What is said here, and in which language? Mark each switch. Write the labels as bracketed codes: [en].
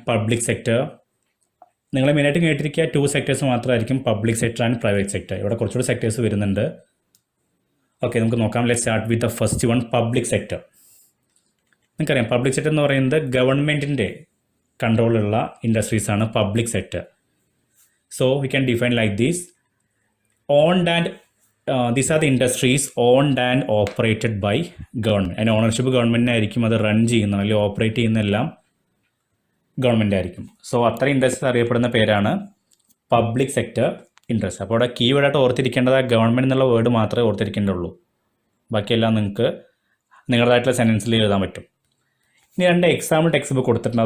[ml] Public sector, നിങ്ങൾ മെയിനായിട്ട് കേട്ടിരിക്കുക 2 sectors മാത്രമായിരിക്കും, public sector and private sector. ഇവിടെ കുറച്ചുകൂടി സെക്ടേഴ്സ് വരുന്നുണ്ട്. ഓക്കെ, നമുക്ക് നോക്കാം. [en] Let's start with the first one, public sector. [ml] നിങ്ങൾക്കറിയാം പബ്ലിക് സെക്ടർ എന്ന് പറയുന്നത് ഗവൺമെൻറ്റിൻ്റെ കൺട്രോളുള്ള ഇൻഡസ്ട്രീസാണ് public sector. [en] So we can define like these. Owned and these are the industries owned and operated by government. [ml] അതിന് ownership ഗവൺമെൻറ്റിനായിരിക്കും, അത് run ചെയ്യുന്ന അല്ലെങ്കിൽ operate ചെയ്യുന്നതെല്ലാം government ആയിരിക്കും. സോ അത്ര ഇൻഡസ്ട്രീസ് അറിയപ്പെടുന്ന പേരാണ് പബ്ലിക് സെക്ടർ ഇൻഡസ്ട്രി. അപ്പോൾ അവിടെ കീവേഡായിട്ട് ഓർത്തിരിക്കേണ്ടത് ഗവൺമെൻറ് എന്നുള്ള വേർഡ് മാത്രമേ ഓർത്തിരിക്കേണ്ടുള്ളൂ. ബാക്കിയെല്ലാം നിങ്ങൾക്ക് നിങ്ങളുടേതായിട്ടുള്ള സെൻറ്റൻസിൽ എഴുതാൻ പറ്റും. ഇനി 2 എക്സാമ്പിൾ ടെക്സ്റ്റ് ബുക്ക് കൊടുത്തിട്ടുണ്ട്.